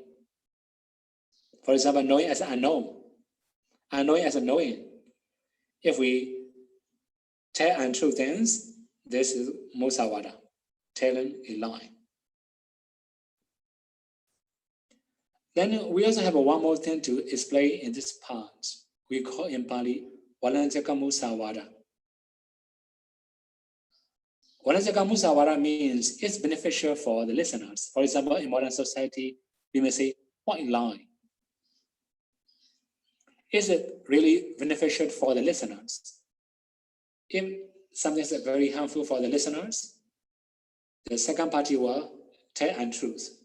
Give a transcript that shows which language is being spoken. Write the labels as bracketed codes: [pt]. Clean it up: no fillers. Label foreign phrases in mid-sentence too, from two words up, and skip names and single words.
[en] For example, knowing as unknown, unknowing as knowing. If we tell untrue things, [pi] this is musawada, [en] telling a lie. Then we also have one more thing to explain in this part. We call in Pali [pi] Walanjaka musawada. Walanjaka musawada [en] means it's beneficial for the listeners. For example, in modern society, we may say, what a lie. Is it really beneficial for the listeners? If something is very harmful for the listeners, the second party will tell untruth.